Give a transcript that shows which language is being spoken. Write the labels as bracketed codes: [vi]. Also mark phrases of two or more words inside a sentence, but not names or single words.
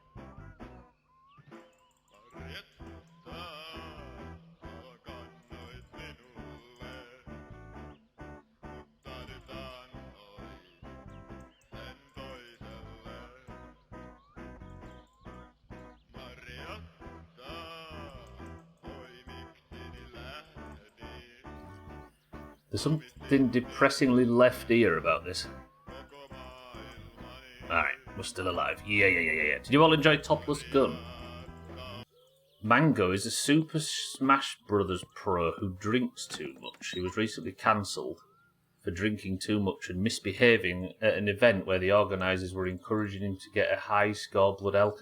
[fi] Marjatta, kannoit minulle, mutta nyt annoit sen toiselle. Marjatta, oi miksini lähdit, [en] There's something depressingly left ear about this. [fi] koko maailmani. [en] Alright, we're still alive. Yeah. Did you all enjoy Topless Gun? Mango is a Super Smash Bros. Pro who drinks too much. He was recently cancelled for drinking too much and misbehaving at an event where the organisers were encouraging him to get a high score blood alcohol.